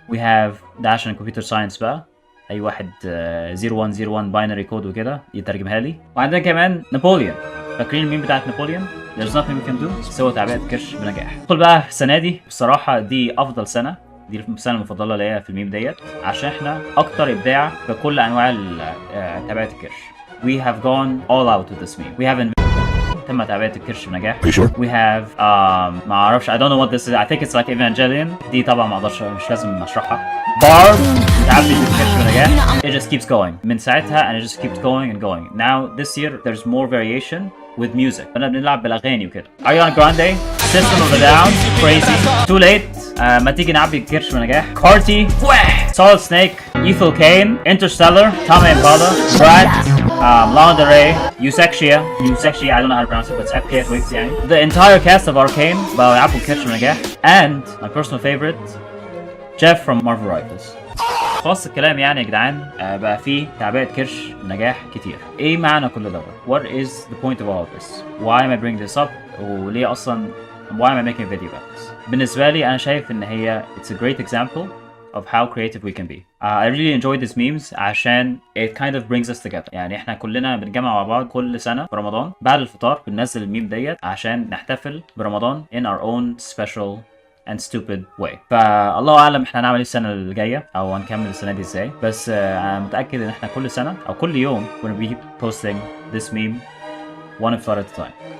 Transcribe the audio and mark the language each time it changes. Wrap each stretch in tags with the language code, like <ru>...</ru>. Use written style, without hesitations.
<en>We have</en> <ar>ده عشان كمبيوتر ساينس بقى، اي واحد 0101 باينري كود وكده يترجمها لي. وعندنا كمان نابليون. فاكرين الميم بتاعت نابليون؟</ar> <en>There's nothing we can do</en> <ar>سوى تعبئة كرش بنجاح. ندخل بقى السنة دي، بصراحة دي أفضل سنة، دي السنة المفضلة ليا في الميم ديت عشان احنا أكتر إبداع في كل أنواع تعبئة الكرش.</ar> <en>We have gone all out with this meme. We have</en> <ar>تم تعبئة الكرش بنجاح.</ar> <en>We have</en> <ar>ما اعرفش</ar> <en>I don't know what this is. I think it's like Evangelion.</en> <ar>دي طبعا ما اقدرش مش لازم اشرحها. Barb تعبئة الكرش بنجاح.</ar> <en>It just keeps going.</en> <ar>من ساعتها</ar> <en>and it just keeps going and going. Now this year there's more variation with music.</en> <ar>انا بنلعب بالاغاني وكده.</ar> <en>Ariana Grande, System of a Down, Crazy, Too Late.</en> <ar>ما تيجي نعبي الكرش بنجاح.</ar> <en>Carti, Solid Snake, Ethel Kane, Interstellar, Tame Impala, Brad, Lana Del Rey, Eusexia, I don't know how to pronounce it, but it's FKF Wigs</en> <ar>يعني.</ar> <en>The entire cast of Arcane</en> <ar>بقوا يلعبوا الكرش بنجاح.</ar> <en>And my personal favorite, Jeff from Marvel Rivals.</en> <ar>خلاص الكلام يعني يا جدعان، بقى فيه تعبئة كرش نجاح كتير. ايه معنى كل دوت؟</ar> <en>What is the point of all of this? Why am I bringing this up؟</en> <ar>وليه اصلا</ar> <en>why am I making a video about this؟</en> <ar>بالنسبة لي انا شايف ان هي</ar> <en>it's a great example of how creative we can be. I really enjoy these memes</en> <ar>عشان</ar> <en>it kind of brings us together.</en> <ar>يعني احنا كلنا بنتجمع مع بعض كل سنة في رمضان بعد الفطار بننزل الميم ديت عشان نحتفل برمضان</ar> <en>in our own special and stupid way.</en> <ar>فالله اعلم احنا هنعمل ايه السنه الجايه او هنكمل السنه دي ازاي، بس انا متاكد ان احنا كل سنه او كل يوم</ar> <en>we're gonna be posting this meme one iftar at a time.</en>